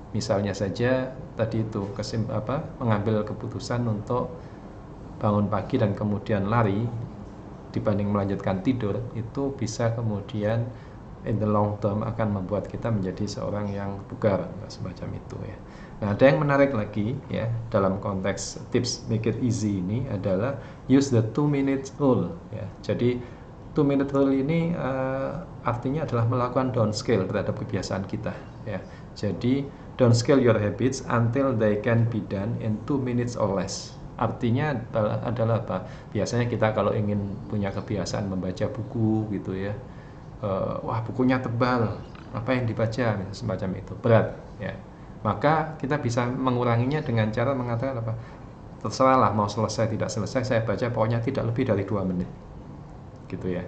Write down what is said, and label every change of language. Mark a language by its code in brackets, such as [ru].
[id] Misalnya saja tadi itu mengambil keputusan untuk bangun pagi dan kemudian lari dibanding melanjutkan tidur, itu bisa kemudian [en] in the long term [id] akan membuat kita menjadi seorang yang bugar semacam itu ya. Nah, ada yang menarik lagi ya dalam konteks tips make it easy ini adalah [en] use the 2-minute rule [id] ya. Jadi 2-minute rule ini artinya adalah melakukan downscale terhadap kebiasaan kita ya. Jadi [en] downscale your habits until they can be done in 2 minutes or less. [id] Artinya adalah apa? Biasanya kita kalau ingin punya kebiasaan membaca buku gitu ya, wah bukunya tebal, apa yang dibaca semacam itu berat ya. Maka kita bisa menguranginya dengan cara mengatakan apa? Terserahlah mau selesai tidak selesai, saya baca pokoknya tidak lebih dari 2 menit gitu ya.